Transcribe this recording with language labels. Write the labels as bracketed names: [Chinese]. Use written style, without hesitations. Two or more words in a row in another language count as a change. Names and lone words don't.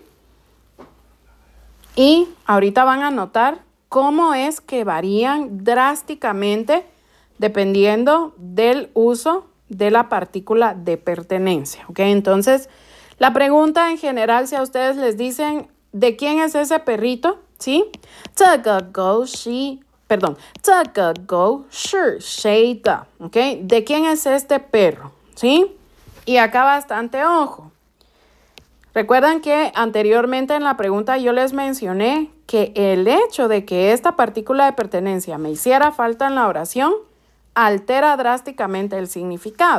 [Spanish] Y ahorita van a notar cómo es que varían drásticamente dependiendo del uso de la partícula de pertenencia, ¿ok? Entonces, la pregunta en general, si a ustedes les dicen, ¿de quién es ese perrito? ¿Sí? [Chinese] 这个狗是谁的? [Spanish] ¿Ok? ¿De quién es este perro? ¿Sí? Y acá bastante ojo. Recuerdan que anteriormente en la pregunta yo les mencioné que el hecho de que esta partícula de pertenencia me hiciera falta en la oración altera drásticamente el significado.